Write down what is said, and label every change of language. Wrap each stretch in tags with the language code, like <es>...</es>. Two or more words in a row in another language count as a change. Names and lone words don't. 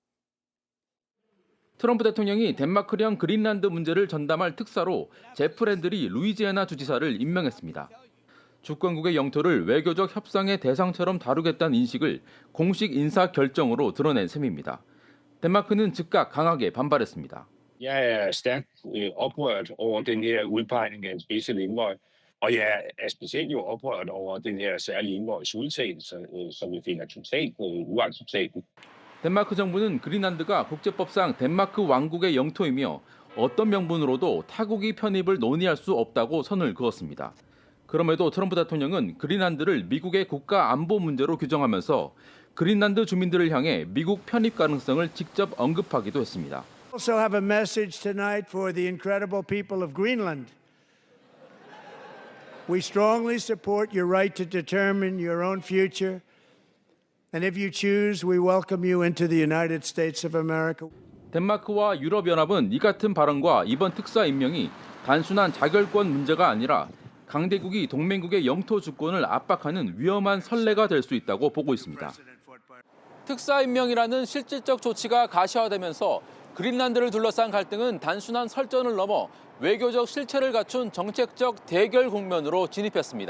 <ko>트럼프 대통령이 덴마크령 그린란드 문제를 전담할 특사로 제프 랜들이 루이지애나 주지사를 임명했습니다. 주권국의 영토를 외교적 협상의 대상처럼 다루겠다는 인식을 공식 인사 결정으로 드러낸 셈입니다. 덴마크는 즉각 강하게 반발했습니다.</ko> <da>Jeg er stærkt oprørt over den her udpegning af en spidse indvøj, og jeg er specielt jo oprørt over den her særlige indvøjs udtalelse, som vi finder totalt uacceptabel.</da> <ko>덴마크 정부는 그린란드가 국제법상 덴마크 왕국의 영토이며 어떤 명분으로도 타국이 편입을 논의할 수 없다고 선을 그었습니다. 그럼에도 트럼프 대통령은 그린란드를 미국의 국가 안보 문제로 규정하면서 그린란드 주민들을 향해 미국 편입 가능성을 직접 언급하기도 했습니다.</ko> <en>Also have a message tonight for the incredible people of Greenland. We strongly support your right to determine your own future. And if you choose, we welcome you into the United States of America.</en> <ko>덴마크와 유럽연합은 이 같은 발언과 이번 특사 임명이 단순한 자결권 문제가 아니라 강대국이 동맹국의 영토 주권을 압박하는 위험한 선례가 될 수 있다고 보고 있습니다. 특사 임명이라는 실질적 조치가 가시화되면서 그린란드를 둘러싼 갈등은 단순한 설전을 넘어 외교적 실체를 갖춘 정책적 대결 국면으로 진입했습니다.</ko>